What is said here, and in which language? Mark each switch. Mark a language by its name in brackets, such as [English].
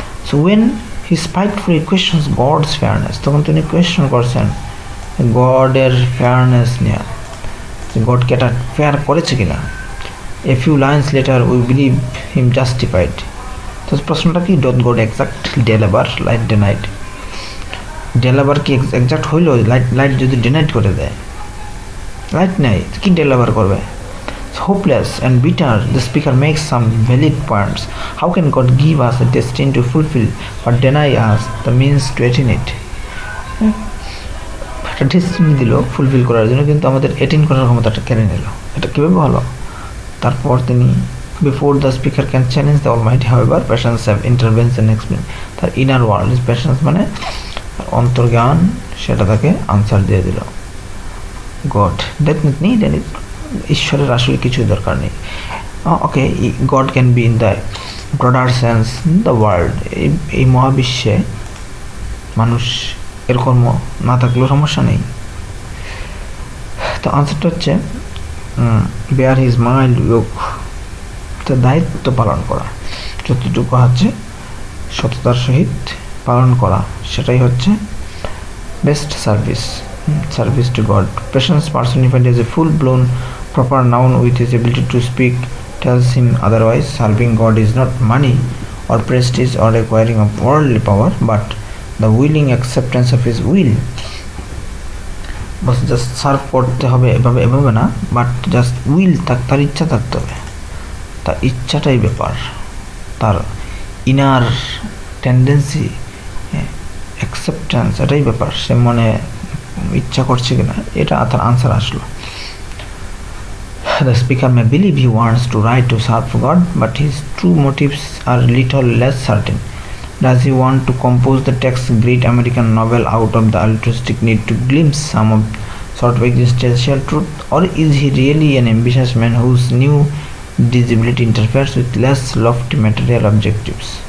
[English] so when he spitefully questions God's fairness, [Bangla] তখন তিনি question করছেন গডের ফেয়ারনেস নিয়ে, যে গডকে এটা ফেয়ার করেছে কিনা। [English] A few lines letter we believe him justified. [Bangla] তো প্রশ্নটা কি, [English] Did God exactly deliberately denied? [Bangla] ডেলাবার কি এক্সাক্ট হইল? লাইট যদি ডেনাইড করে দেয়, লাইট নেই, কি ডেলাবার করবে? [English] Hopeless and bitter, the speaker makes some valid points. How can God give us a destiny to fulfill but deny us the means to attain it? [Bangla] একটা destiny দিল ফুলফিল করার জন্য, কিন্তু আমাদের অ্যাটেইন করার ক্ষমতাটা কেড়ে নিল। এটা কীভাবে হলো? তারপর তিনি [English] Before the speaker can challenge the Almighty however passions have intervention explain. [Bangla] তার [English] inner world is passions [Bangla] মানে অন্তর্জ্ঞান, সেটা তাকে আনসার দিয়ে দিল। [English] God that need any, [Bangla] ঈশ্বরের আসলে কিছুই দরকার নেই। [English] Okay, God can be in the broader sense the world. [Bangla] এই মহাবিশ্বে মানুষ এর কর্ম না থাকলেও সমস্যা নেই। তো আনসারটা হচ্ছে [English] bear his mild yoke, [Bangla] তার দায়িত্ব পালন করা, যতটুকু হচ্ছে সততার সহিত পালন করা, সেটাই হচ্ছে [English] Best service to God. Patience personified as a full-blown proper noun with his ability to speak tells him otherwise. Serving God is not money or prestige or acquiring of worldly power, but the willing acceptance of his will. [Bangla] Bus just serve করতে হবে এভাবে এভাবে না, but just will তার ইচ্ছা থাকতে হবে, তার ইচ্ছাটাই ব্যাপার, তার ইনার টেন্ডেন্সি, অ্যাকসেপ্টেন্স, এটাই ব্যাপার, সে মনে ইচ্ছা করছে কিনা, এটা তার আনসার আসলো। [English] The speaker may believe he wants to write to serve God, but his true motives are little less certain. Does he want to compose the text great American novel out of the altruistic need to glimpse some of sort of existential truth, or is he really an ambitious man whose new disability interferes with less lofty material objectives?